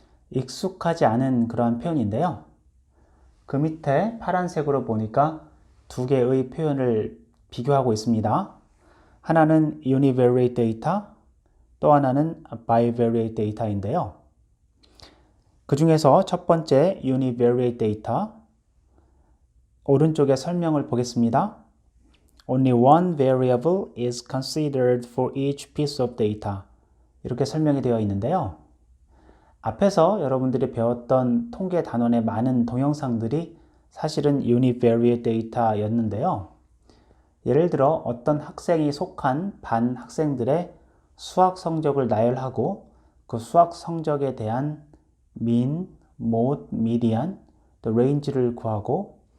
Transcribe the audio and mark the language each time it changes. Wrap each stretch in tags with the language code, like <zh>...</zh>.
<ko>익숙하지 않은 그러한 표현인데요. 그 밑에 파란색으로 보니까 두 개의 표현을 비교하고 있습니다. 하나는 Univariate Data, 또 하나는 Bivariate Data인데요. 그 중에서 첫 번째 Univariate Data, 오른쪽에 설명을 보겠습니다.</ko> <en>Only one variable is considered for each piece of data.</en> <ko>이렇게 설명이 되어 있는데요. 앞에서 여러분들이 배웠던 통계 단원의 많은 동영상들이 사실은 Univariate Data였는데요. 예를 들어 어떤 학생이 속한 반 학생들의 수학 성적을 나열하고 그 수학 성적에 대한 mean, mode, median, 또 range를 구하고</ko>